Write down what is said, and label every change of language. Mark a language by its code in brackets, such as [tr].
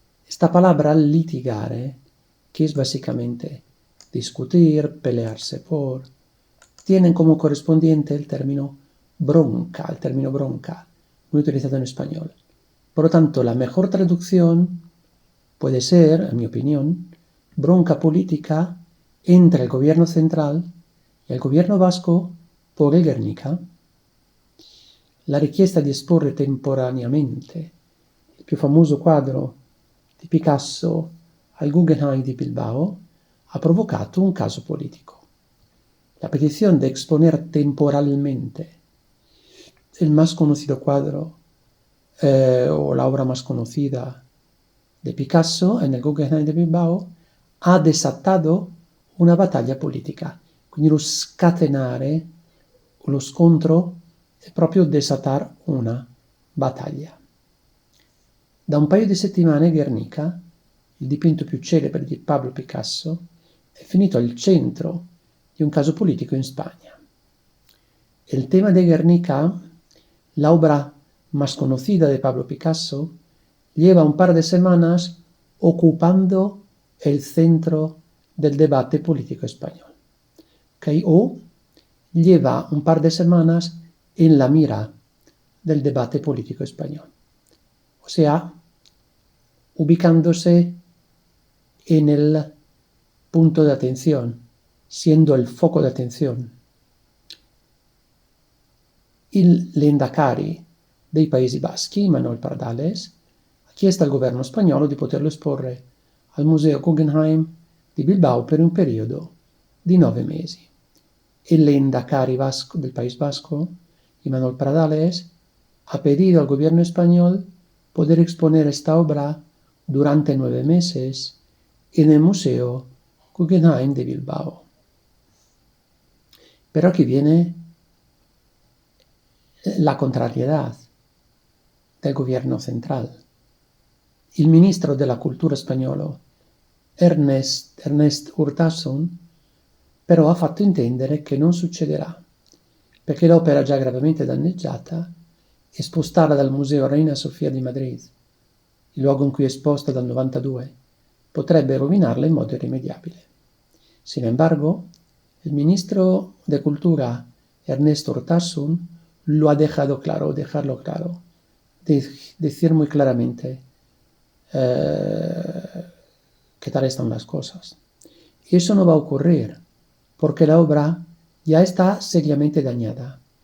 [es] Esta palabra litigare, que es básicamente discutir, pelearse por, tienen como correspondiente el término bronca, muy utilizado en español. Por lo tanto, la mejor traducción puede ser, en mi opinión, bronca política entre el gobierno central y el gobierno vasco por el Guernica. [it] La richiesta di esporre temporaneamente il più famoso quadro di Picasso al Guggenheim di Bilbao ha provocato un caso político. [es] La petición de exponer temporalmente el más conocido cuadro o la obra más conocida de Picasso en el Guggenheim di Bilbao [it] ha desatato una battaglia politica. Quindi lo scatenare, lo scontro, è proprio desatar una battaglia. Da un paio di settimane Guernica, il dipinto più celebre di Pablo Picasso, è finito al centro di un caso politico in Spagna. [es] El tema de Guernica, la obra más conocida de Pablo Picasso, lleva un par de semanas ocupando el centro del debate político español. ¿Okay? O lleva un par de semanas en la mira del debate político español. O sea, ubicándose en el punto de atención, siendo el foco de atención. [it] Il Lendakari dei Paesi Baschi, Manuel Pardales, ha chiesto al governo spagnolo di poterlo esporre al Museo Guggenheim di Bilbao per un periodo di 9 mesi. [es] El Lendakari vasco del País Vasco, Manuel Pardales, ha pedido al gobierno español poder exponer esta obra durante 9 meses en el Museo Guggenheim de Bilbao. Pero aquí viene la contrariedad del gobierno central. [it] Il ministro della cultura spagnolo, Ernest Urtasun, però ha fatto intendere che non succederà, perché l'opera già gravemente danneggiata e spostarla dal Museo Reina Sofia di Madrid, il luogo in cui è esposta dal 92, potrebbe rovinarla in modo irrimediabile. [es] Sin embargo, el ministro de Cultura, Ernest Urtasun, lo ha dejarlo claro, decir muy claramente qué tal están las cosas. Y eso no va a ocurrir, porque la obra ya está seriamente dañada.